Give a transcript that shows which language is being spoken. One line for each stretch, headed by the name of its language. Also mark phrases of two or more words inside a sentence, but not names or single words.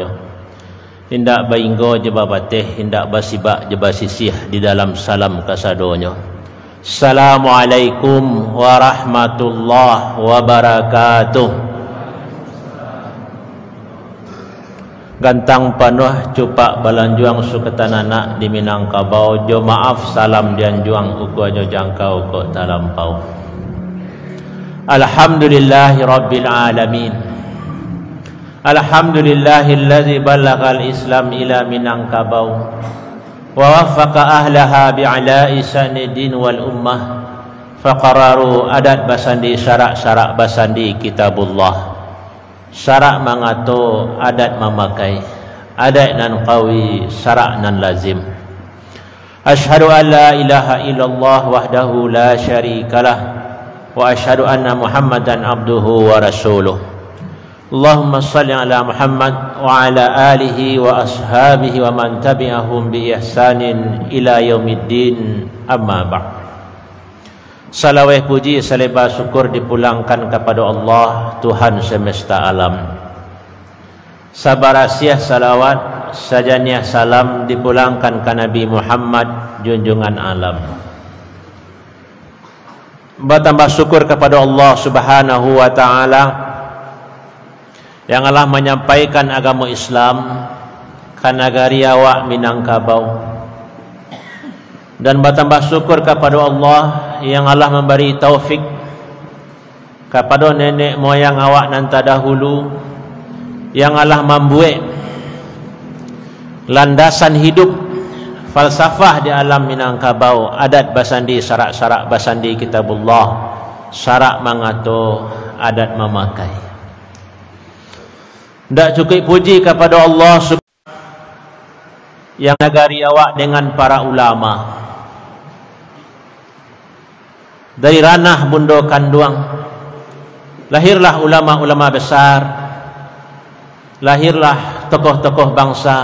Minangkabau: Hindak bainggo jeba bateh, hindak basibak jeba sisih di dalam salam kasadonyo.
Arabic: السلام عليكم ورحمة الله وبركاته.
Minangkabau: Gantang panuh cupak balanjuang suketanana di Minangkabau. Jo maaf salam dian juang uku ajo jangkau ko talampau.
Arabic: الحمد لله رب العالمين. الحمد لله الذي بلغ الإسلام إلى Minangkabau ووفق أهلها بعلاء سنيدين والأمة فقرروا
Minangkabau: adat basandi syarak-syarak basandi kitabullah. Syarak mangato adat memakai, adat nan qawi, syarak nan lazim.
Arabic: أشهد أن لا إله إلا الله وحده لا شريك له وأشهد أن محمدا عبده ورسوله. اللهم صل على محمد وعلى آله وأصحابه ومن تبعهم بإحسان إلى يوم الدين أما بعد.
Indonesian: Salawat puji selebah syukur dipulangkan kepada Allah Tuhan semesta alam.
Minangkabau: Sabarasiah salawat sajaniah salam dipulangkan ke Nabi Muhammad junjungan alam.
Indonesian: Bertambah syukur kepada Allah
Arabic: سبحانه وتعالى
Indonesian: yang Allah menyampaikan agama Islam ke negari Awak Minangkabau. Dan bertambah syukur kepada Allah yang Allah memberi taufik kepada nenek moyang awak nan terdahulu, yang Allah membuat landasan hidup falsafah di alam Minangkabau,
Minangkabau: adat basandi, syarak-syarak basandi kitabullah, syarak mangato, adat memakai.
Indonesian: Tak cukup puji kepada Allah yang negari awak dengan para ulama. Dari ranah Bundo Kanduang lahirlah ulama-ulama besar, lahirlah tokoh-tokoh bangsa,